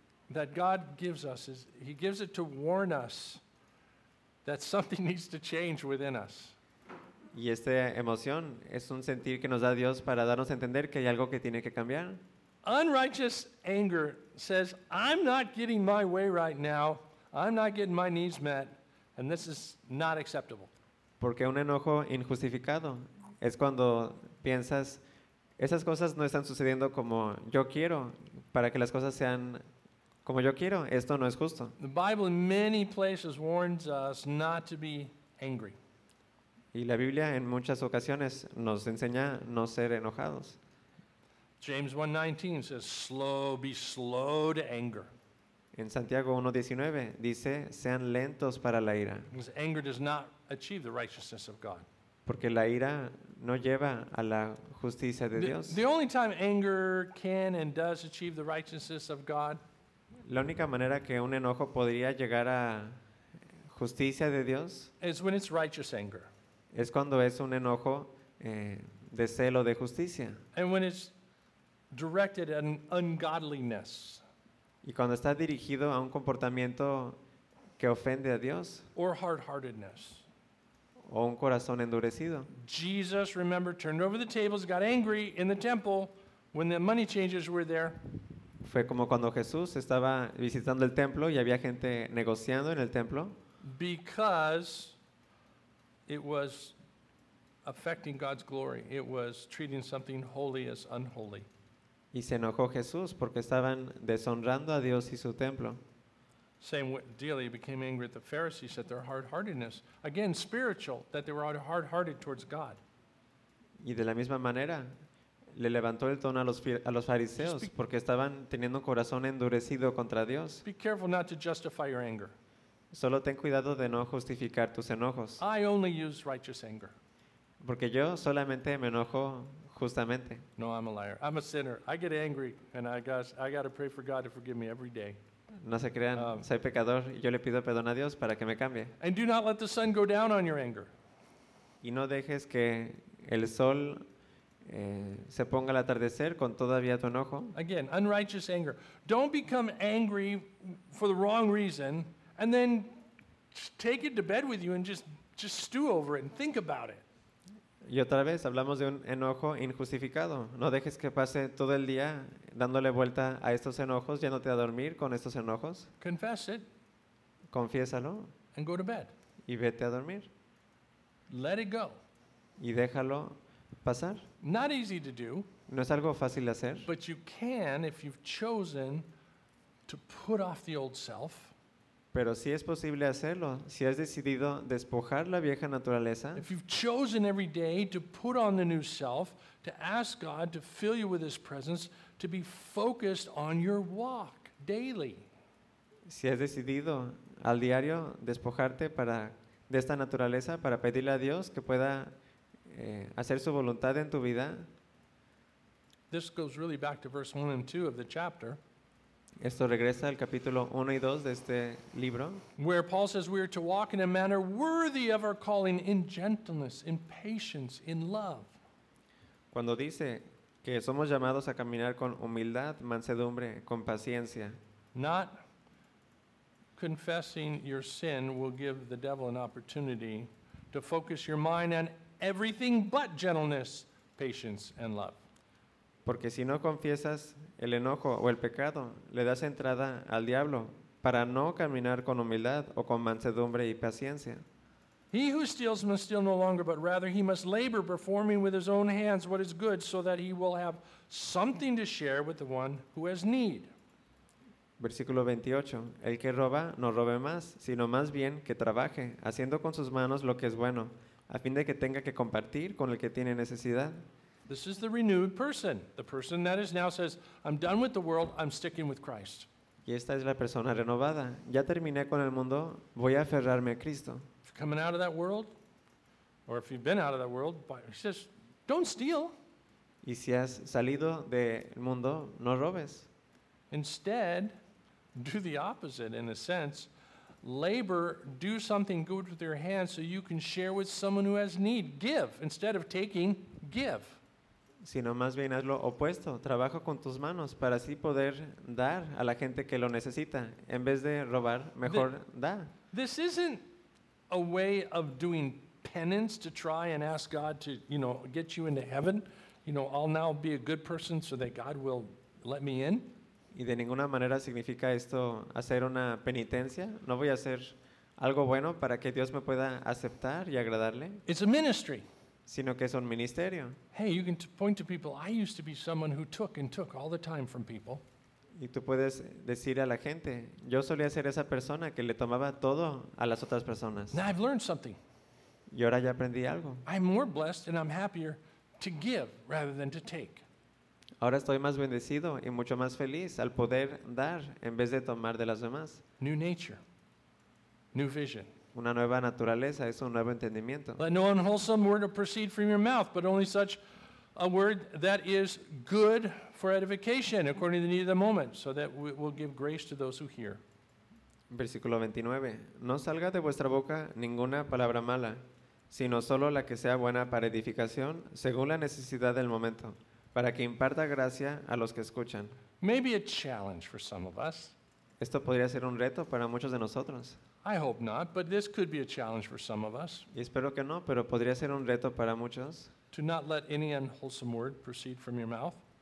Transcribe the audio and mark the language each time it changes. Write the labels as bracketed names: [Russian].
[English] That God gives us, he gives it to warn us that something needs to change within us. [Spanish] Y esta emoción es un sentir que nos da Dios para darnos a entender que hay algo que tiene que cambiar. [English] Unrighteous anger says, I'm not getting my way right now. I'm not getting my needs met. And this is not acceptable. [Spanish] Porque un enojo injustificado es cuando piensas, esas cosas no están sucediendo como yo quiero. Para que las cosas sean como yo quiero, esto no es justo. [English] The Bible in many places warns us not to be angry. [Spanish] Y la Biblia en muchas ocasiones nos enseña no ser enojados. [English] James 1:19 says, be slow to anger. [Spanish] En Santiago 1:19 dice, sean lentos para la ira. [English] Because anger does not achieve the righteousness of God. [Spanish] Porque la ira no lleva a la justicia de Dios. [English] The only time anger can and does achieve the righteousness of God. [Spanish] La única manera que un enojo podría llegar a justicia de Dios [English] is when it's righteous anger. [Spanish] Es cuando es un enojo de celo de justicia. [English] And when it's directed at an ungodliness. [Spanish] Y cuando está dirigido a un comportamiento que ofende a Dios. [English] Or hard-heartedness. [Spanish] O un corazón endurecido. [English] Jesus, remember, turned over the tables, got angry in the temple when the money changers were there. [Spanish] Fue como cuando Jesús estaba visitando el templo y había gente negociando en el templo. [English] Because it was affecting God's glory. It was treating something holy as unholy. [Spanish] Y se enojó Jesús porque estaban deshonrando a Dios y su templo. [English] Same deal, he became angry at the Pharisees at their hard-heartedness. Again, spiritual, that they were hard-hearted towards God. [Spanish] Y de la misma manera, le levantó el tono a los fariseos porque estaban teniendo un corazón endurecido contra Dios. [English] Be careful not to justify your anger. [Spanish] Solo ten cuidado de no justificar tus enojos. [English] I only use righteous anger. [Spanish] Porque yo solamente me enojo justamente. [English] No, I'm a liar. I'm a sinner. I get angry and I got to pray for God to forgive me every day. [Spanish] No se crean, soy pecador y yo le pido perdón a Dios para que me cambie. [English] And do not let the sun go down on your anger. [Spanish] Y no dejes que el sol se ponga al atardecer con todavía tu enojo. [English] Again, unrighteous anger. Don't become angry for the wrong reason and then take it to bed with you and just stew over it and think about it. [Spanish] Y otra vez hablamos de un enojo injustificado. No dejes que pase todo el día dándole vuelta a estos enojos, yéndote a dormir con estos enojos. [English] Confess it. [Spanish] Confiésalo. [English] And go to bed. [Spanish] Y vete a dormir. [English] Let it go. [Spanish] Y déjalo pasar. [English] Not easy to do. [Spanish] No es algo fácil de hacer. [English] But you can if you've chosen to put off the old self. [Spanish] Pero sí es posible hacerlo si has decidido despojar la vieja naturaleza. [English] If you've chosen every day to put on the new self, to ask God to fill you with his presence, to be focused on your walk daily. [Spanish] Si has decidido al diario despojarte para de esta naturaleza para pedirle a Dios que pueda hacer su voluntad en tu vida. [English] This goes really back to verse 1 and 2 of the chapter. [Spanish] Esto regresa al capítulo 1 y 2 de este libro. [English] Where Paul says we are to walk in a manner worthy of our calling in gentleness, in patience, in love. [Spanish] Cuando dice que somos llamados a caminar con humildad, mansedumbre, con paciencia. [English] Not confessing your sin will give the devil an opportunity to focus your mind on everything but gentleness, patience, and love. [Spanish] Porque si no confiesas el enojo o el pecado, le das entrada al diablo para no caminar con humildad o con mansedumbre y paciencia. [English] He who steals must steal no longer, but rather he must labor, performing with his own hands what is good, so that he will have something to share with the one who has need. [Spanish] Versículo 28. El que roba no robe más, sino más bien que trabaje, haciendo con sus manos lo que es bueno, a fin de que tenga que compartir con el que tiene necesidad. [English] This is the renewed person. The person that is now says, I'm done with the world, I'm sticking with Christ. [Spanish] Y esta es la persona renovada. Ya terminé con el mundo, voy a aferrarme a Cristo. [English] If you're coming out of that world, or if you've been out of that world, he says, don't steal. [Spanish] Y si has salido del mundo, no robes. [English] Instead, do the opposite in a sense. Labor, do something good with your hands so you can share with someone who has need. Give. Instead of taking, give. [Spanish] Sino más bien haz lo opuesto. Trabaja con tus manos para así poder dar a la gente que lo necesita. En vez de robar, mejor da. [English] This isn't a way of doing penance to try and ask God to, you know, get you into heaven. You know, I'll now be a good person so that God will let me in. [Spanish] Y de ninguna manera significa esto hacer una penitencia. No voy a hacer algo bueno para que Dios me pueda aceptar y agradarle. [English] It's a ministry. [Spanish] Sino que es un ministerio. [English] Hey, you can point to people. I used to be someone who took and took all the time from people. [Spanish] Y tú puedes decir a la gente, yo solía ser esa persona que le tomaba todo a las otras personas. [English] Now I've learned something. [Spanish] Y ahora ya aprendí algo. [English] I'm more blessed and I'm happier to give rather than to take. [Spanish] Ahora estoy más bendecido y mucho más feliz al poder dar en vez de tomar de las demás. [English] New nature. New vision. [Spanish] Una nueva naturaleza es un nuevo entendimiento. [English] Let no unwholesome word proceed from your mouth, but only such a word that is good for edification, according to the need of the moment, so that we will give grace to those who hear. [Spanish] Versículo 29. No salga de vuestra boca ninguna palabra mala, sino solo la que sea buena para edificación, según la necesidad del momento, para que imparta gracia a los que escuchan. [English] Maybe a challenge for some of us. [Spanish] Esto podría ser un reto para muchos de nosotros. [English] I hope not, but this could be a challenge for some of us. [Spanish] Y espero que no, pero podría ser un reto para muchos. [English] To not let any unwholesome word proceed from your mouth.